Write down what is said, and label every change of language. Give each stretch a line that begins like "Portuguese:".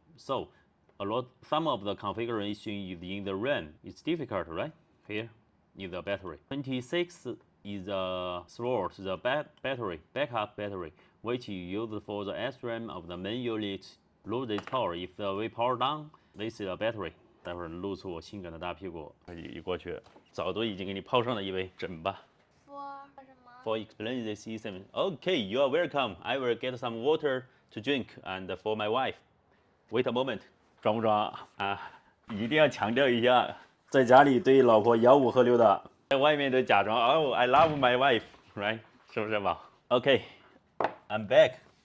English: So some of the configuration is in the RAM. It's difficult, right? Here is the battery. 26 is the slot, the backup battery, which is used for the SRAM of the main unit. Lose this power. If we power down, this is a battery.
Chinese: 待会儿露出我性感的大屁股，一过去，早都已经给你泡上了一杯，整吧。
English: For explain this ECM. Okay, you are welcome. I will get some water to drink and for my wife. Wait a moment.
Chinese: 装不装啊？一定要强调一下，在家里对老婆吆五喝六的，在外面都假装哦，
English: I love my wife, right？
Chinese: 是不是吧 ？
English: Okay, I'm back.